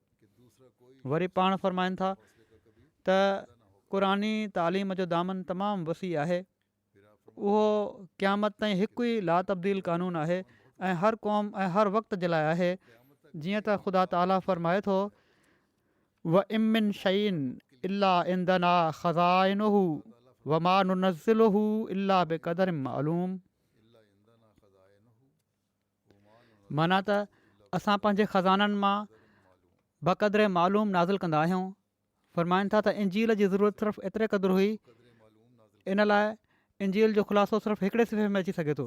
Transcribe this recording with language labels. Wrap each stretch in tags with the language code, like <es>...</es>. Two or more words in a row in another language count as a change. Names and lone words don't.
<sd>वरी पाण फ़रमाइनि था त क़ुरानी तालीम जो दामन तमामु वसी आहे। उहो क़यामत ताईं हिकु ई ला तब्दील क़ानून आहे ऐं हर क़ौम ऐं हर वक़्त जे लाइ आहे। जीअं त ख़ुदा ताला फ़रमाए थो,</sd> <ar>و إمن شيء إلا عندنا خزائنه و ما ننزله إلا بقدر معلوم.</ar> <sd>माना त असां पंहिंजे ख़ज़ाननि मां बक़दरे मालूम नाज़िल कंदा आहियूं। फ़रमाइनि था त इंजील जी ज़रूरत सिर्फ़ु एतिरे क़दुरु हुई, इन लाइ इंजील जो ख़ुलासो सिर्फ़ु हिकिड़े सिफ़े में अची सघे थो।</sd>